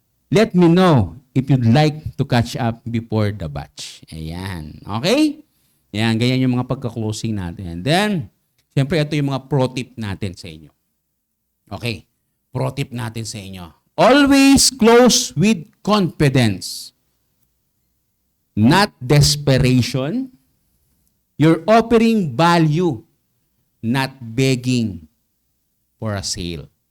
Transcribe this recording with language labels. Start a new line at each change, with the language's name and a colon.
English: Let me know if you'd like to catch up before the batch.
Filipino: Ayan. Okay? Ayan, ganyan yung mga pagka-closing natin. And then, siyempre, ito yung mga pro tip natin sa inyo. Okay. Pro tip natin sa inyo.
English: Always close with confidence. Not desperation. You're offering value, not begging for a sale.